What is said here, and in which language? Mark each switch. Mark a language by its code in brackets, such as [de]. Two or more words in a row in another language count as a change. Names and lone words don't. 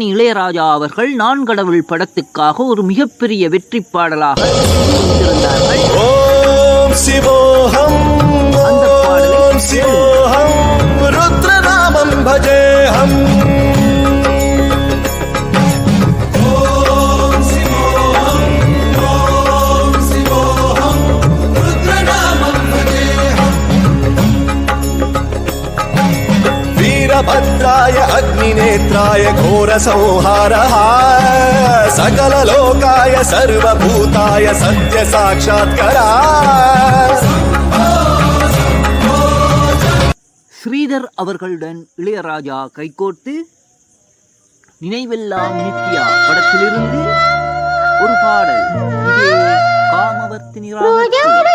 [ta] இளையராஜா அவர்கள் நான் கடவுள் படத்துக்காக ஒரு மிகப்பெரிய வெற்றி பாடலாக இருந்தார்கள். அந்த பாடலை ருத்ரநாமம் பஜேஹம். [sa] भद्राय अग्निनेत्राय घोर संहारः सकल लोकाय सर्वभूताय सत्य साक्षात्करा. [ta] ஸ்ரீதர் அவர்களுடன் இளையராஜா கைகோர்த்து நினைவெல்லாம் நித்யா படத்திலிருந்து ஒரு பாடல். இதே காமவர்த்தினி ராகம்.